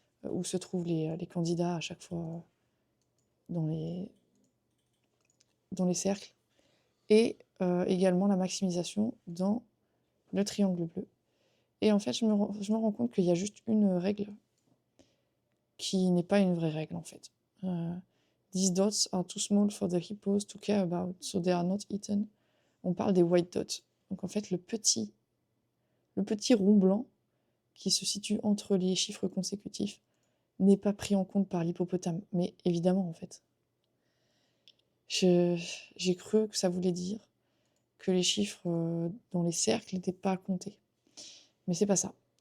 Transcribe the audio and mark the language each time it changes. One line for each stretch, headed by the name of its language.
French: Où se trouvent les candidats à chaque fois dans les cercles. Et également la maximisation dans le triangle bleu. Et en fait, je me rends compte qu'il y a juste une règle qui n'est pas une vraie règle, en fait.
English: These dots are too small for the hippos to care about, so they are not eaten.
French: On parle des white dots. Donc en fait, le petit rond blanc qui se situe entre les chiffres consécutifs n'est pas pris en compte par l'hippopotame. Mais évidemment, en fait. J'ai cru que ça voulait dire que les chiffres dans les cercles n'étaient pas comptés. Mais c'est pas ça.